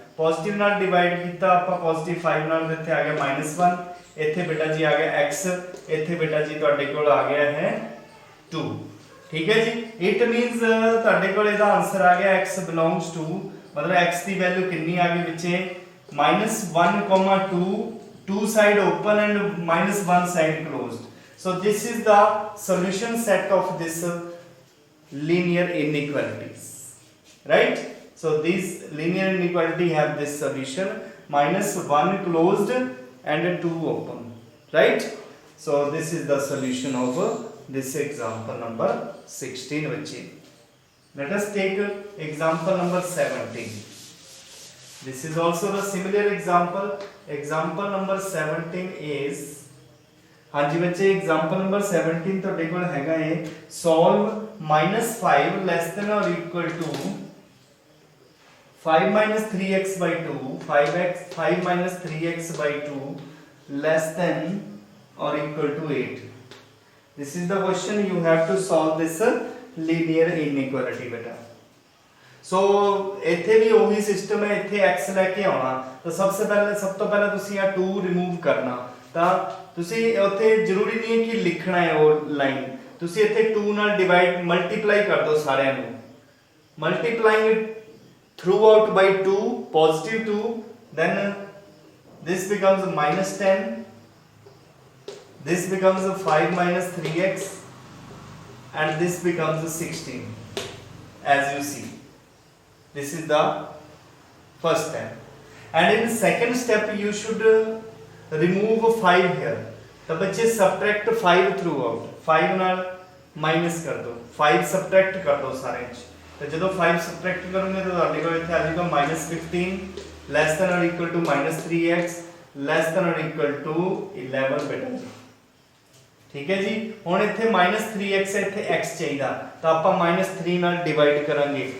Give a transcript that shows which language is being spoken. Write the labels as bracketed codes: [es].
[pa] Positive ਨਾਲ divide ਕੀਤਾ ਆਪਾਂ ਪੋਜ਼ਿਟਿਵ 5 ਨਾਲ, ਇੱਥੇ ਆ ਗਿਆ -1, ਇੱਥੇ ਬੇਟਾ ਜੀ ਆ ਗਿਆ x, ਇੱਥੇ ਬੇਟਾ ਜੀ ਤੁਹਾਡੇ ਕੋਲ ਆ ਗਿਆ ਹੈ 2। ਠੀਕ ਹੈ ਜੀ, [en] it means [pa] ਤੁਹਾਡੇ ਕੋਲ ਇਹਦਾ ਆਨਸਰ ਆ ਗਿਆ x ਬਿਲੋਂਗਸ ਟੂ, ਮਤਲਬ x ਦੀ ਵੈਲਿਊ ਕਿੰਨੀ ਆ ਗਈ ਵਿੱਚੇ -1, [en] 2 side open and -1 side closed. So this is the solution set of this linear inequalities, right? So these linear inequality have this solution -1 closed and 2 open, right? So this is the solution of this example number 16 बच्चे। Let us take example number 17. This is also the similar example. Example number 17 is, [hi] हाँ जी बच्चे, [en] example number 17 [pa] ਤੁਹਾਡੇ ਕੋਲ ਹੈਗਾ ਹੈ [en] solve -5 less than or equal to 5 minus 3x by 2, 5 minus 3x by 2 less than or equal to 8. This is the question, you have to solve this linear inequality beta. [pa] सो ਇੱਥੇ ਵੀ ਉਹੀ system ਹੈ, ਇੱਥੇ x ਲੈ ਕੇ ਆਉਣਾ, ਤਾਂ ਸਭ ਤੋਂ ਪਹਿਲਾਂ ਤੁਸੀਂ ਆ 2 ਰਿਮੂਵ ਕਰਨਾ। ਤਾਂ ਤੁਸੀਂ ਉੱਥੇ ਜ਼ਰੂਰੀ ਨਹੀਂ ਹੈ ਕਿ ਲਿਖਣਾ ਹੈ ਉਹ ਲਾਈਨ, ਤੁਸੀਂ ਇੱਥੇ 2 ਨਾਲ ਡਿਵਾਈਡ ਮਲਟੀਪਲਾਈ ਕਰ ਦਿਓ ਸਾਰਿਆਂ ਨੂੰ। [en] Multiplying throughout by 2, positive 2, then this becomes -10, this becomes 5 minus 3x, and this becomes 16, as you see. This is the first step, and in second step you should remove 5 here. [hi] तो बच्चे [en] subtract 5 throughout, [hi] 5 ਨਾਲ minus कर दो, 5 subtract कर दो सारे ਚ। [pa] तो ਜਦੋਂ 5 subtract करोगे तो ਤੁਹਾਡੇ ਕੋਲ ਇੱਥੇ ਆ ਜਾਏਗਾ -15 [en] less than or equal to -3x less than or equal to 11 [pa] ਬੇਟਾ ਜੀ। [hi] ठीक है जी, [pa] ਹੁਣ ਇੱਥੇ -3x ਇੱਥੇ x ਚਾਹੀਦਾ, ਤਾਂ ਆਪਾਂ -3 ਨਾਲ ਡਿਵਾਈਡ ਕਰਾਂਗੇ।